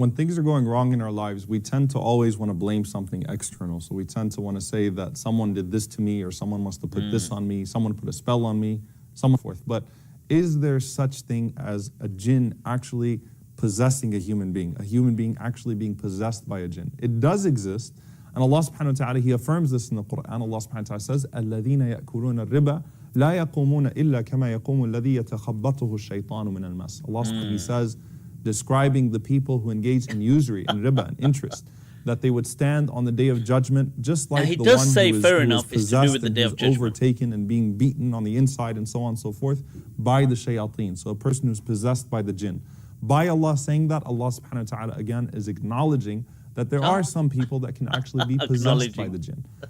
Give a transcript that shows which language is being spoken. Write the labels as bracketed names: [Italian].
[English] When things are going wrong in our lives, we tend to always want to blame something external. So we tend to want to say that someone did this to me, or someone must have put this on me, someone put a spell on me, so forth. But is there such thing as a jinn actually possessing a human being actually being possessed by a jinn? It does exist. And Allah subhanahu wa ta'ala, He affirms this in the Quran. [Arabic] Allah subhanahu wa ta'ala says, الَّذِينَ يَأْكُلُونَ الرِّبَى لَا يَقُومُونَ إِلَّا كَمَا يَقُومُ الَّذِي يَتَخَبَّطُهُ الشَّيْطَانُ مِنَ الْمَسِّ. [English] Allah subhanahu wa ta'ala says, describing the people who engage in usury and riba and interest, that they would stand on the day of judgment just like the one who is possessed and who's overtaken and being beaten on the inside and so on and so forth by the shayateen. So a person who's possessed by the jinn. By Allah saying that, Allah subhanahu wa ta'ala again is acknowledging that there are some people that can actually be possessed by the jinn.